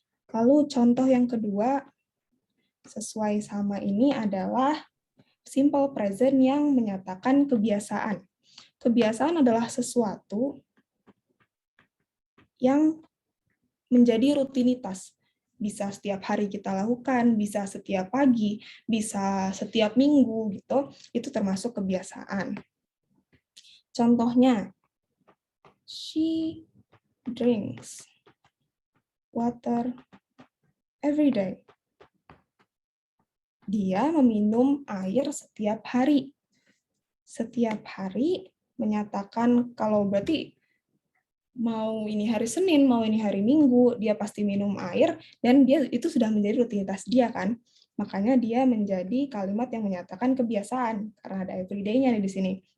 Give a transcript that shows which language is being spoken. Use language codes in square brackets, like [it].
[id] Lalu contoh yang kedua, sesuai sama ini adalah simple present yang menyatakan kebiasaan. Kebiasaan adalah sesuatu yang menjadi rutinitas. Bisa setiap hari kita lakukan, bisa setiap pagi, bisa setiap minggu gitu. Itu termasuk kebiasaan. Contohnya, [en] she drinks water every day. [id] Dia meminum air setiap hari. Setiap hari menyatakan kalau berarti mau ini hari Senin, mau ini hari Minggu, dia pasti minum air, dan dia itu sudah menjadi rutinitas dia kan. Makanya dia menjadi kalimat yang menyatakan kebiasaan, karena ada everyday-nya di sini.